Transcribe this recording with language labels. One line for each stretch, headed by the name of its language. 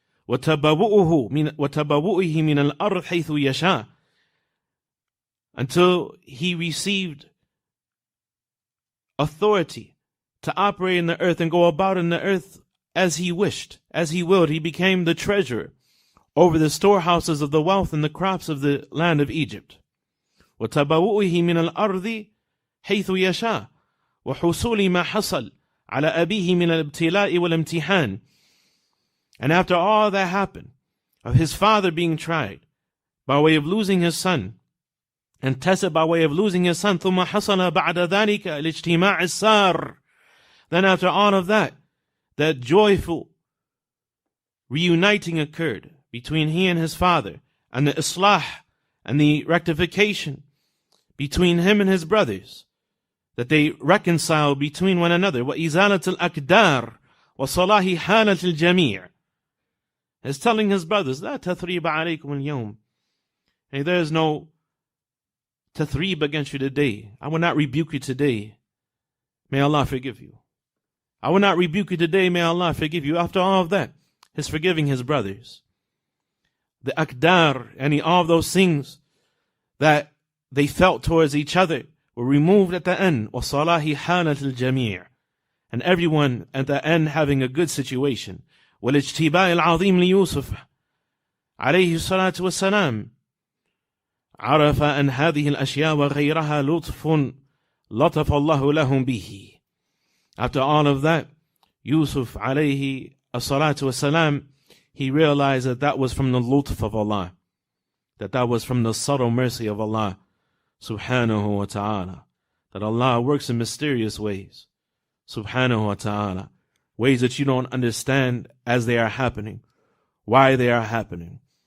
Arabic: وتبوؤه من الأرض حيث يشاء,
English: until he received authority to operate in the earth and go about in the earth as he wished, as he willed. He became the treasurer over the storehouses of the wealth and the crops of the land of Egypt.
Arabic: وتبوؤه من الأرض حيث يشاء وحصول ما حصل على أبيه من الابتلاء والامتحان.
English: And after all that happened, of his father being tried by way of losing his son, and tested by way of losing his son,
Arabic: ثم حصل بعد ذلك الاجتماع السار.
English: Then after all of that, that joyful reuniting occurred between he and his father, and the islah and the rectification between him and his brothers, that they reconciled between one another.
Arabic: وإزالة الأكدار وصلاح حالة الجميع.
English: He's telling his brothers,
Arabic: لا تثريب عليكم اليوم.
English: Hey, there is no tathrib against you today. I will not rebuke you today. May Allah forgive you. I will not rebuke you today. May Allah forgive you. After all of that, He's forgiving his brothers. The akdar, and all of those things that they felt towards each other were removed at the end.
Arabic: وَصَلَاهِ حَالَةِ الْجَمِيعِ,
English: and everyone at the end having a good situation.
Arabic: وَالْاجْتِبَاءِ الْعَظِيمِ لِيُوسُفَ عليه الصلاة والسلام عرف أن هذه الأشياء وغيرها لطف الله لهم به.
English: After all of that, Yusuf alayhi as-salatu was-salam, he realized that that was from the lutf of Allah, that was from the subtle mercy of Allah subhanahu wa ta'ala, that Allah works in mysterious ways subhanahu wa ta'ala, ways that you don't understand as they are happening, why they are happening.